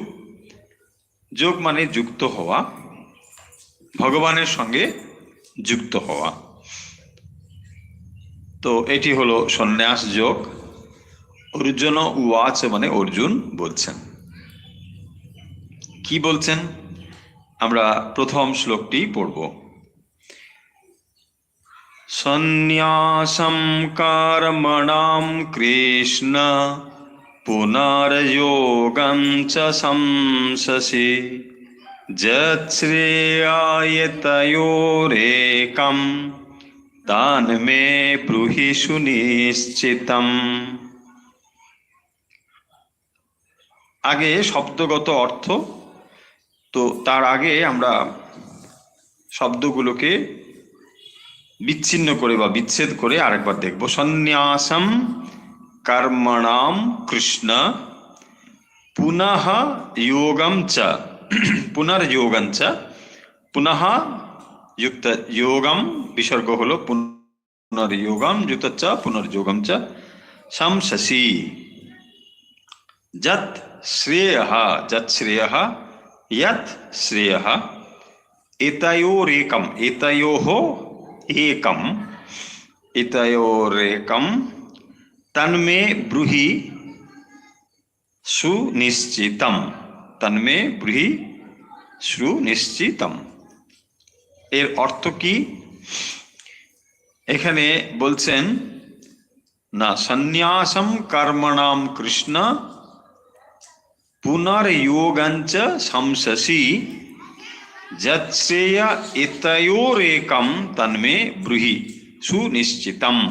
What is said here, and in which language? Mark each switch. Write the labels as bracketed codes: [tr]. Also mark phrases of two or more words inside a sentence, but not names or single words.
[bn] যোগ মানে যুক্ত হওয়া, ভগবানের সঙ্গে যুক্ত হওয়া। তো এটি হলো সন্ন্যাস যোগ। [sa] অর্জুন উবাচ [bn] মানে অর্জুন বলছেন। কি বলছেন আমরা প্রথম শ্লোকটি পড়ব। [sa] সন্ন্যাসম কর্মণাম কৃষ্ণ পুনর্যোগং চ সংসসি যচ্ছ্রেয়ায় তয়োরেকম তান্মে ব্রূহি সুনিশ্চিতম। [bn] আগে শব্দগত অর্থ, তো তার আগে আমরা শব্দগুলোকে বিচ্ছিন্ন করে বা বিচ্ছেদ করে আরেকবার দেখব। [sa] সন্ন্যাসম কর্মণাম কৃষ্ণ পুনঃ যোগম চ, পুনর্যোগম চ, পুনঃ যুক্ত যোগম [bn] বিসর্গ হলো [sa] পুনর্যোগম যুক্ত চ পুনর্যোগম চ সংসসি যৎ শ্রেয়ঃ, যৎ শ্রেয়ঃ, यत् श्रेयः, एतयोरेकम्, एतयोः एकम्, एतयोरेकं तन्मे ब्रूहि सुनिश्चितम, तन्मे ब्रूहि सुनिश्चितम। [bn] এর অর্থ কি? এখানে বলছেন না, [sa] সন্ন্যাসম কর্মণাম কৃষ্ণ পুনর্যোগঞ্চ সংসসি যচ্ছেয় এতয়োরেকম তন্মে ব্রূহি সুনিশ্চিতম।